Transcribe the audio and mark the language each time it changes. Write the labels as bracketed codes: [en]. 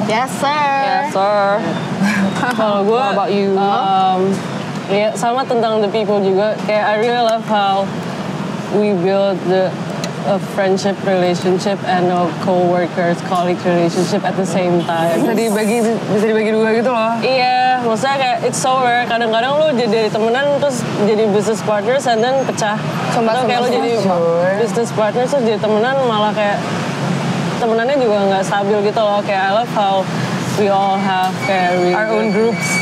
[en] Yes, sir. Yes, sir. [id] Kalau gue, [en] What about you? [id] Ya sama tentang [en] the people [id] juga. Kayak [en] I really love how we build a friendship relationship and a co-workers, colleague relationship at the same time. [id] Bisa dibagi dua gitu loh. Iya, maksudnya kayak [en] it's so rare. [id] Kadang-kadang lu jadi temenan terus jadi [en] business partners and then [id] pecah. Atau kayak lu jadi business partners terus jadi temenan malah kayak temenannya juga nggak stabil gitu loh. [en] Kayak I love how we all have kayak really Our own groups.